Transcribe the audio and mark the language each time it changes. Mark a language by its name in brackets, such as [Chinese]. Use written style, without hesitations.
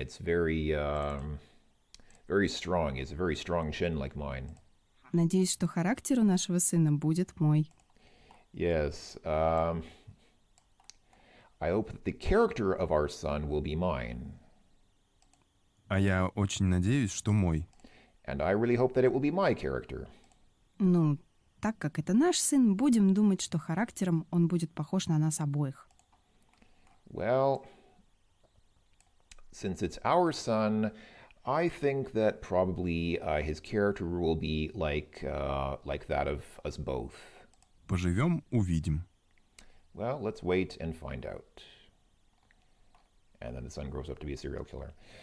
[English] It's very strong. It's a very strong chin like mine. [Russian] Надеюсь, что характер у нашего сына будет мой. [English] Yes. I hope that the character of our son will be mine. [Russian] А я очень надеюсь, что мой. [English] And I really hope that it will be my character. [Russian] Ну, так как это наш сын, будем думать, что характером он будет похож на нас обоих. [English] Well, since it's our son, I think that probably his character will be like that of us both. [Russian] Поживем, увидим. [English] Well, let's wait and find out. And then the son grows up to be a serial killer.